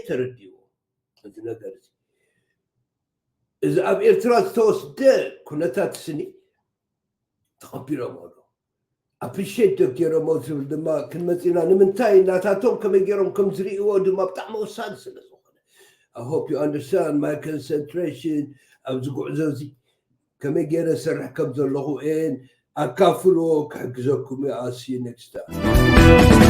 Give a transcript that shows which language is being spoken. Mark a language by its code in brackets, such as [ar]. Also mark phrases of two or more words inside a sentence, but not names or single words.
[ti] ተረዲእዎ እዚ ነገር እዚ እዚ ኣብ ኤርትራ ዝተወስደ ኩነታት ስኒ ተቐቢሎም ኣሎ ኣፕሪሽት ገይሮሞ ዝብል ድማ ክንመፂና ንምንታይ እናታቶም ከመይ ገይሮም ከም ዝርእዎ ድማ ብጣዕሚ ወሳኒ ስለ ዝኾነ [en] I hope you understand my concentration [ti] ኣብዚ ጉዕዞ እዚ ከመይ ገይረ ሰርሕ ከም ዘለኹ ኣካፍልዎ ክሕግዘኩም እየ [en] I'll see you next time